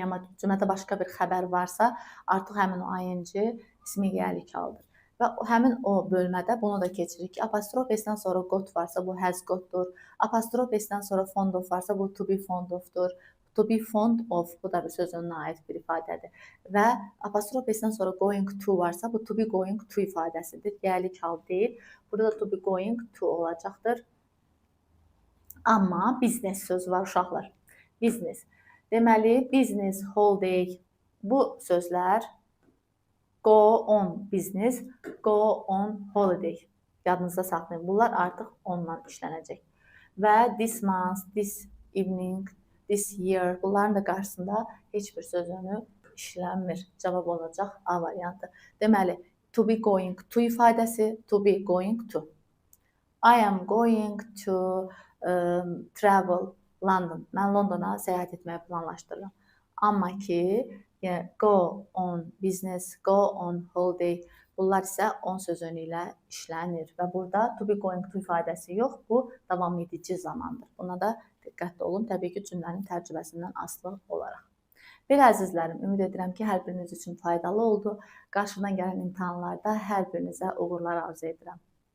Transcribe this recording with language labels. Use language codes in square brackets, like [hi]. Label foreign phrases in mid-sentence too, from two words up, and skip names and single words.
[az] Amma cümlədə başqa bir xəbər varsa, artıq həmin o ing ismi yerik halıdır. Və həmin o bölmədə bunu da keçirik ki, apostrof S-dən sonra got varsa, bu [en] has got-dur. [az] Apostrof S-dən sonra [en] fond of [az] varsa, bu [en] to be fond of-dur. To be fond of, [az] bu da bir söz önünə aid bir ifadədir. Və apostrof S-dən sonra [en] going to [az] varsa, bu [en] to be going to [az] ifadəsidir. Yerik hal deyil. Burada da [en] to be going to [az] olacaqdır. Amma business sözü var uşaqlar. Business. Deməli, [en] business, holiday [az] bu sözlər [en] go on business, go on holiday. [az] Yadınızda saxlayın. Bunlar artıq ondan işlənəcək. Və [en] this month, this evening, this year [az] bunların da qarşısında heç bir söz önü işlənmir. Cavab olacaq A variantı. Deməli, [en] to be going to ifadəsi to be going to. I am going to travel London. [az] Mən Londona səyahət etməyi planlaşdırıram. Amma ki, [en] go on business, go on holiday [az] bunlar isə on söz önü ilə işlənir və burada [en] to be going to [az] ifadəsi yox, bu davam edici zamandır. Buna da diqqətli olun, təbii ki, cümlənin tərcüməsindən asılı olaraq. Belə əzizlərim, ümid edirəm ki, hər biriniz üçün faydalı oldu. Qarşıdan gələn imtahanlarda hər birinizə uğurlar arzu edirəm.